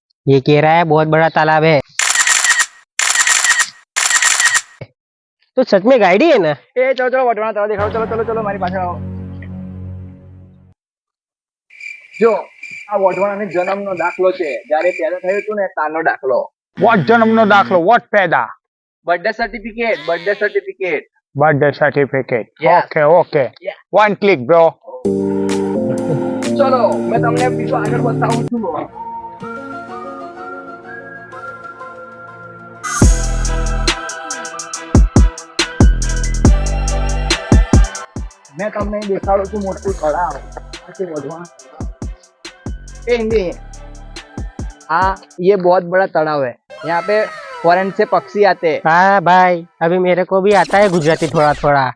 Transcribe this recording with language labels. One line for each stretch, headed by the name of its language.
Hindi: ये कह रहा है बहुत बड़ा तालाब है. तो सच में गाइड ही है ना? ए चलो चलो वटवाना तलाव दिखाओ, चलो चलो चलो
Gujarati: મારી પાસે આવો. જો આ વઢવાણાનો જન્મનો દાખલો છે, જ્યારે પેદા થયું હતું ને તારનો દાખલો.
English: What
Gujarati: જન્મનો દાખલો?
English: What
Gujarati: પેદા? Birthday certificate, birthday certificate.
English: Birthday certificate. Yes. Okay, okay. Yeah. One click, bro.
Gujarati: ચલો મેં તમને બીજું આગળ બતાવું છું.
Hindi: मैं
Gujarati: તમને દેખાડું છું મોટું તળાવ. આ છે વઢવાણ तलाव.
Hindi: ए हिंदी हाँ, ये बहुत बड़ा तालाब है. यहाँ पे फॉरेन से पक्षी आते हैं. हाँ भाई, अभी मेरे को भी आता है गुजराती थोड़ा थोड़ा.